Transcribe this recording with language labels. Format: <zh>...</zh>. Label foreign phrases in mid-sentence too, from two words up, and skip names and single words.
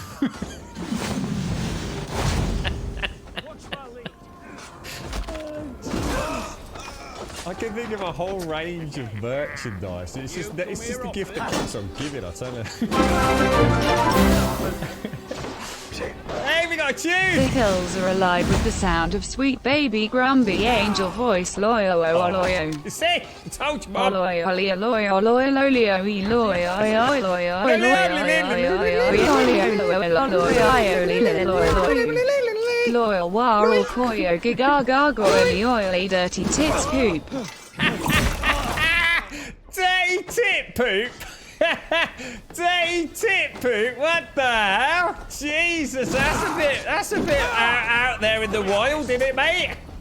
<en>I can think of a whole range of merchandise. It's just the gift that keeps on giving, I tell you. Hey, we got a tune! The hills are alive with the sound of sweet baby grumpy angel voice. Loyo, loyo. You see? I told you, Mum. Loyo, loyo, loyo, loyo, loyo, loyal warl koyo giga oily oily dirty tits poop. Dirty tit poop? Dirty tit poop? What the hell? Jesus, that's a bit out there in the wild, isn't it, mate?</en>